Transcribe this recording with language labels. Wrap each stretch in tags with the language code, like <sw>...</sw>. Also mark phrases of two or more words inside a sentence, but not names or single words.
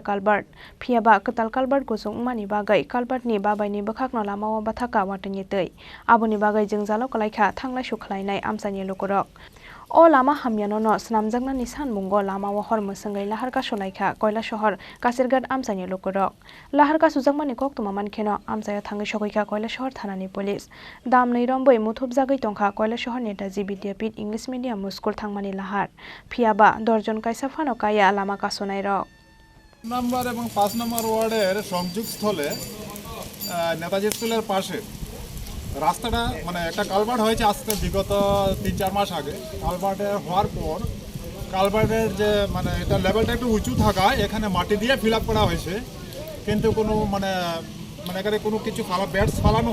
<trp>kalbart phiaba katal kalbart kusungmani bagai kalbart ni babai ni bakhakno lama bathaka watani tei aboni bagai jingjalo kalaikha thanglai sukhlainai amsani lukurok O lama hamyano no snamjakna nisan bungo lama hor musangai lahar ka solaikha koila shahar kasirgat amsani lukurok lahar ka sujakmani kok tuma mankheno amsaya thangai sogaikha koila shahar thanani police damnei romboi muthupjagai tongkha koila shahar netaji vidyapit</trp> <en>english medium school</en> <trp>thangmani lahar phiaba dorjon kaisa phano kaya lama ka sonairok</trp> <bn>নাম্বার এবং 5 নম্বর ওয়ার্ডের সংযোগস্থলে নেতাজি স্কুলের পাশে রাস্তাটা মানে একটা কালভার্ট হয়েছে আজকে বিগত 3-4 মাস আগে কালভার্টে হওয়ার পর কালভার্টের যে মানে এটা লেভেলটা একটু উঁচু থাকায় এখানে মাটি দিয়ে</bn> <en>fill up</en> <bn>করা হয়েছে কিন্তু কোনো মানে এখানে কোনো কিছু ব্যাটস ফালানো</bn>